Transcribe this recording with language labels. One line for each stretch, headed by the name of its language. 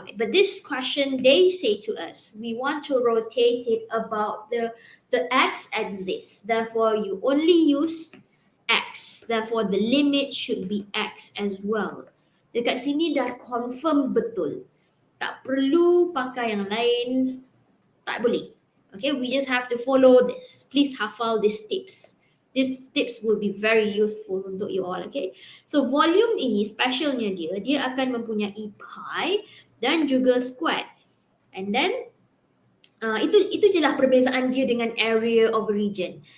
English: But this question, they say to us, we want to rotate it about the x-axis. Therefore, you only use x. Therefore, the limit should be x as well.
Malay: Dekat sini dah confirm betul. Tak perlu pakai yang lain, tak boleh.
English: Okay, we just have to follow this. Please
Malay: hafal
English: these tips. These tips will be very useful
Malay: untuk
English: you all, okay? So volume
Malay: ini specialnya dia akan mempunyai pi dan juga
English: squared. And then
Malay: itu je lah perbezaan dia dengan
English: area of a region.